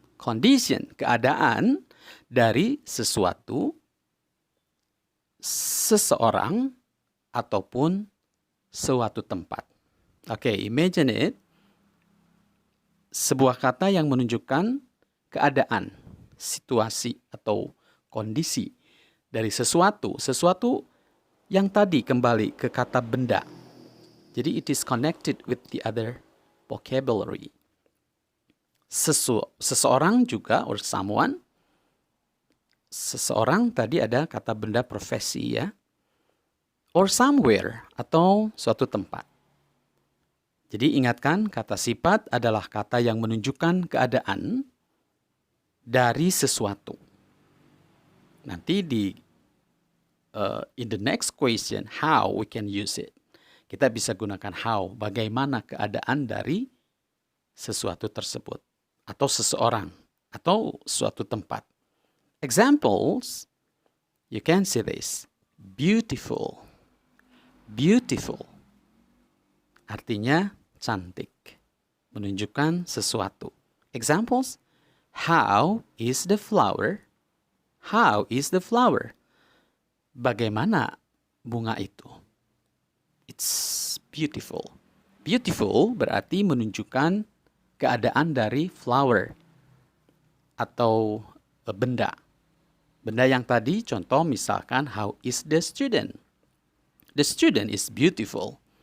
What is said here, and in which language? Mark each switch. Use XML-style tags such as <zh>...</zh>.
<id>Condition, keadaan dari sesuatu, seseorang, ataupun suatu tempat.</id> <en>Okay, imagine it.</en> <id>Sebuah kata yang menunjukkan keadaan, situasi, atau kondisi dari sesuatu. Sesuatu yang tadi kembali ke kata benda.</id> <en>Jadi it is connected with the other vocabulary.</en> <id>Seseorang juga,</id> <en>or someone.</en> <id>Seseorang tadi ada kata benda profesi ya.</id> <en>Or somewhere,</en> <id>atau suatu tempat. Jadi ingatkan, kata sifat adalah kata yang menunjukkan keadaan dari sesuatu.</id> <en>Nanti in the next question, how we can use it.</en> <id>Kita bisa gunakan how, bagaimana keadaan dari sesuatu tersebut. Atau seseorang, atau suatu tempat.</id> <en>Examples, you can see this. Beautiful. Beautiful.</en> <id>Artinya cantik. Menunjukkan sesuatu.</id> <en>Examples, how is the flower? How is the flower?</en> <id>Bagaimana bunga itu?</id> <en>It's beautiful.</en> <id>Beautiful berarti menunjukkan keadaan dari flower atau benda. Benda yang tadi contoh misalkan</id> <en>how is the student? The student is beautiful.</en>